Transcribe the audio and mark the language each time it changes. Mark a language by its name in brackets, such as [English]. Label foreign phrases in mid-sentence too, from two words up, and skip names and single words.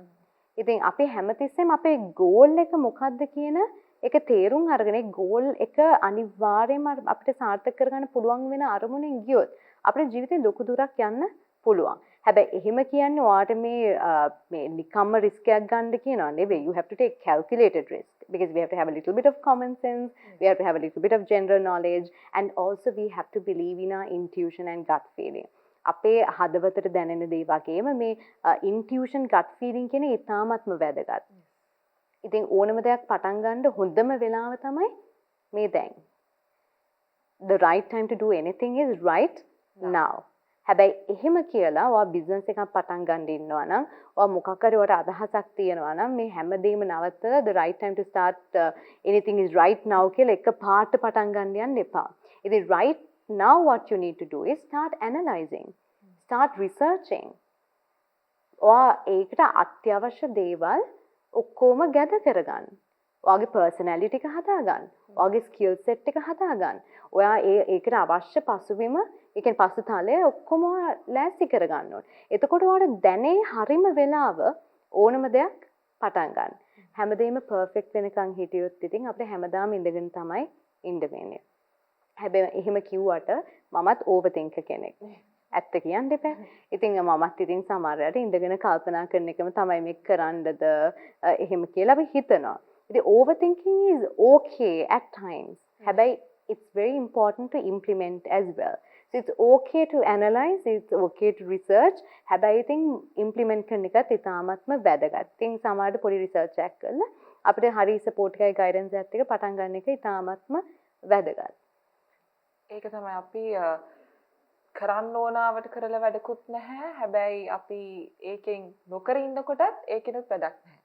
[Sinhala] ඉතින් අපි හැමතිස්සෙම අපේ ගෝල් එක මොකක්ද කියන එක තේරුම් අරගෙන ගෝල් එක අනිවාර්යයෙන්ම අපිට සාර්ථක කරගන්න පුළුවන් වෙන අරමුණෙන් ගියොත් අපේ ජීවිතේ ලොකු දුරක් යන්න පුළුවන්. හැබැයි එහෙම කියන්නේ ඔයාට මේ නිකම්ම රිස්ක් එකක් ගන්න කියනවා නෙවෙයි. [English] You have to take calculated risk because we have to have a little bit of common sense, we have to have a little bit of general knowledge, and also we have to believe in our intuition and gut feeling. [Sinhala] අපේ හදවතට දැනෙන දේ වගේම මේ [English] intuition gut feeling [Sinhala] කියන ඉතාමත්ම වැදගත්. ඉතින් ඕනම දෙයක් පටන් ගන්න හොඳම වෙලාව තමයි මේ දැන්. [English] The right time to do anything is right now. [Sinhala] හැබැයි එහෙම කියලා ඔයා බිස්නස් එකක් පටන් ගන්න ඉන්නවා නම් ඔයා මොකක් හරි ඔයාට අදහසක් තියෙනවා නම් මේ හැමදේම නවත්තලා [English] the right time to start anything is right now [Sinhala] කියලා එක පාට පටන් ගන්න යන්න එපා. [English] ඉතින් right now what you need to do is start analyzing, start researching. [Sinhala] ඔයා ඒකට අත්‍යවශ්‍ය දේවල් ඔක්කොම gather කරගන්න. ඔයාගේ personality එක හදාගන්න. ඔයාගේ [English] skill set [Sinhala] එක හදාගන්න. ඔයා ඒකට අවශ්‍ය පසුබිම, ඒ කියන්නේ පසුතලය ඔක්කොම ලෑස්ති කරගන්න ඕනේ. එතකොට ඔයාට දැනේ හරිම වෙලාව ඕනම දෙයක් පටන් ගන්න. හැමදේම perfect වෙනකන් හිටියොත් ඉතින් අපිට හැමදාම ඉඳගෙන තමයි ඉන්න වෙන්නේ. හැබැයි එහෙම කිව්වට මමත් overthinker කෙනෙක්. ඇත්ත කියන්න එපා. ඉතින් මමත් ඉතින් සමහරවිට ඉඳගෙන කල්පනා කරන එකම තමයි මේක කරන්නද එහෙම කියලා අපි හිතනවා. [English] ඉතින් overthinking is okay at times. හැබැයි it's very important to implement as well. So it's okay to analyze, it's okay to research. [Sinhala] හැබැයි ඉතින් implement කරන එකත් ඉතාමත්ම වැදගත්. ඉතින් සමහරවිට පොඩි research එකක් කරලා අපිට හරි support එකයි guidance එකත් එක්ක පටන් ගන්න එක ඉතාමත්ම වැදගත්. ඒක තමයි අපි කරන්න ඕනාවට කරලා වැඩකුත් නැහැ. හැබැයි අපි ඒකෙන් නොකර ඉන්නකොටත් ඒකෙනුත් වැඩක් නැහැ.